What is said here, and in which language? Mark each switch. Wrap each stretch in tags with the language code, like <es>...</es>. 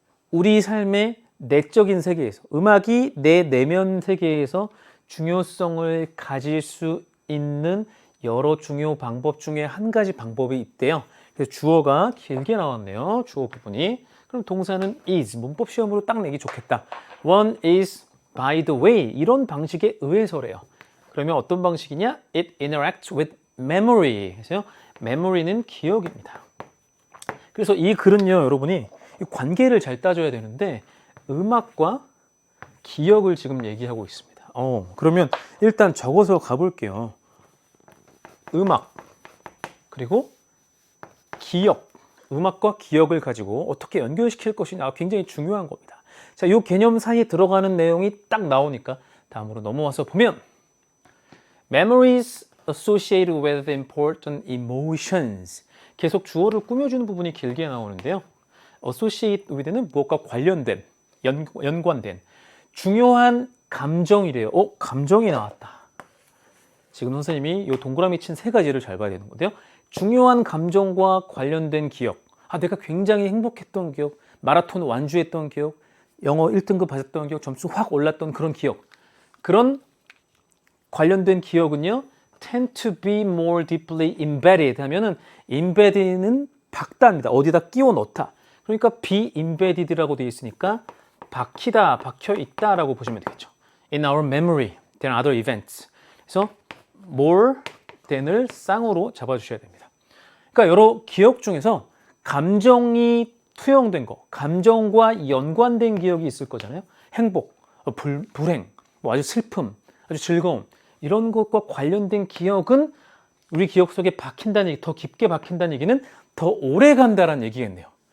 <ko>우리 삶의 내적인 세계에서 음악이 내 내면 세계에서 중요성을 가질 수 있는 여러 중요 방법 중에 한 가지 방법이 있대요. 그래서 주어가 길게 나왔네요. 주어 부분이. 그럼 동사는 is. 문법 시험으로 딱 내기 좋겠다.</ko> <en>One is by the way.</en> <ko>이런 방식에 의해서래요. 그러면 어떤 방식이냐?</ko> <en>It interacts with memory.</en> <ko>그래서 memory는 기억입니다. 그래서 이 글은요, 여러분이 관계를 잘 따져야 되는데 음악과 기억을 지금 얘기하고 있습니다. 그러면 일단 적어서 가볼게요. 음악 그리고 기억, 음악과 기억을 가지고 어떻게 연결시킬 것이냐 굉장히 중요한 겁니다. 자, 이 개념 사이에 들어가는 내용이 딱 나오니까 다음으로 넘어와서 보면</ko> <en>Memories associated with important emotions.</en> <ko>계속 주어를 꾸며주는 부분이 길게 나오는데요. associate with는 무엇과 관련된, 연관된 중요한 감정이래요. 감정이 나왔다. 지금 선생님이 이 동그라미 친 세 가지를 잘 봐야 되는 건데요. 중요한 감정과 관련된 기억. 내가 굉장히 행복했던 기억, 마라톤 완주했던 기억, 영어 1등급 받았던 기억, 점수 확 올랐던 그런 기억. 그런 관련된 기억은요.</ko> <en>tend to be more deeply embedded</en> <ko>하면은 embedded는 박다입니다. 어디다 끼워 넣다. 그러니까 be embedded라고 되어 있으니까 박히다, 박혀 있다라고 보시면 되겠죠.</ko> <en>In our memory than other events.</en> <ko>그래서 more than을 쌍으로 잡아주셔야 됩니다. 그러니까 여러 기억 중에서 감정이 투영된 거, 감정과 연관된 기억이 있을 거잖아요. 행복, 불행, 아주 슬픔, 아주 즐거움 이런 것과 관련된 기억은 우리 기억 속에 박힌다는 얘기, 더 깊게 박힌다는 얘기는 더 오래 간다는 얘기겠네요.</ko>